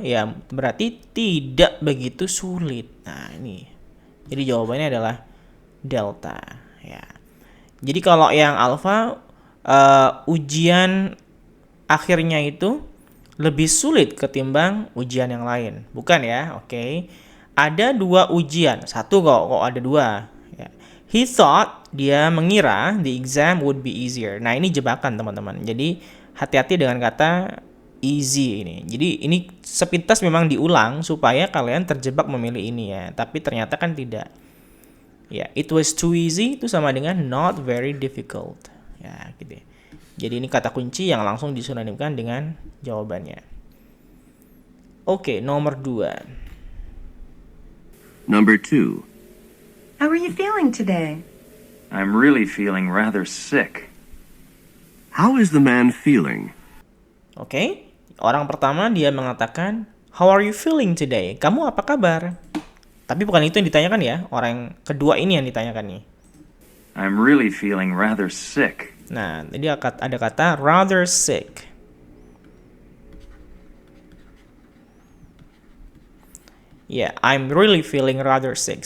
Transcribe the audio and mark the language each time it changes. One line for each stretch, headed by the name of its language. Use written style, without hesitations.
Indonesian: Ya, berarti tidak begitu sulit. Nah, ini. Jadi jawabannya adalah delta, ya. Jadi kalau yang alfa ujian akhirnya itu lebih sulit ketimbang ujian yang lain, bukan ya? Oke. Ada 2 ujian, satu kok ada 2. Ya.
English: He thought,
Indonesian: dia mengira
English: the exam would be easier.
Indonesian: Nah, ini jebakan teman-teman. Jadi hati-hati dengan kata easy ini. Jadi ini sepintas memang diulang supaya kalian terjebak memilih ini ya. Tapi ternyata kan tidak.
English: Ya, it was too easy
Indonesian: itu sama dengan
English: not very difficult.
Indonesian: Ya, gitu. Jadi ini kata kunci yang langsung disinonimkan dengan jawabannya. Oke, nomor 2.
English: Number 2. How are you feeling today? I'm really feeling rather sick. How is the man feeling?
Indonesian: Oke, orang pertama dia mengatakan,
English: how are you feeling today?
Indonesian: Kamu apa kabar? Tapi bukan itu yang ditanyakan ya, orang kedua ini yang ditanyakan nih.
English: I'm really feeling rather sick.
Indonesian: Nah, jadi ada kata rather sick.
English: Ya, I'm really feeling rather sick.